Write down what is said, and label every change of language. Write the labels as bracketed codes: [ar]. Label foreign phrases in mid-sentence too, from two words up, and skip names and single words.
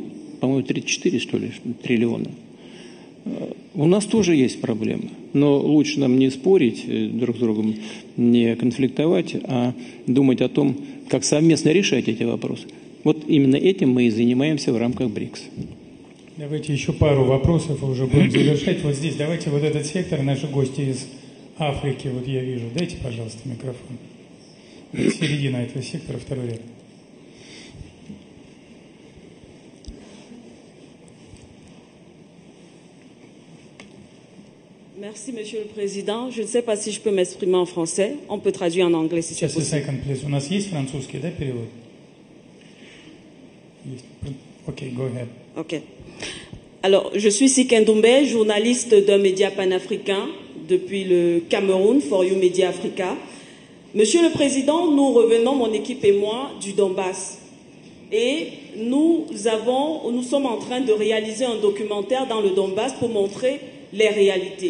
[ru] По-моему, 34, что ли, триллиона. У нас тоже есть проблемы, но лучше нам не спорить друг с другом, не конфликтовать, а думать о том, как совместно решать эти вопросы. Вот именно этим мы и занимаемся в рамках БРИКС. Давайте еще пару вопросов, и уже будем завершать. Вот здесь, давайте вот этот сектор, наши гости из Африки, вот я вижу. Дайте, пожалуйста, микрофон. Середина этого сектора, второй ряд. [fr] Merci, Monsieur le Président. Je ne sais pas si je peux m'exprimer en français. On peut traduire en anglais si c'est possible. possible. [en] Second, please. [ru] У нас есть французский, да, перевод? [en] Okay, go ahead. [fr] Ok. Alors, je suis Sikendoumbe, journaliste d'un média panafricain depuis le Cameroun, For You Media Africa. Monsieur le Président, nous revenons, mon équipe et moi, du Donbass. Et nous sommes en train de réaliser un documentaire dans le Donbass pour montrer les réalités.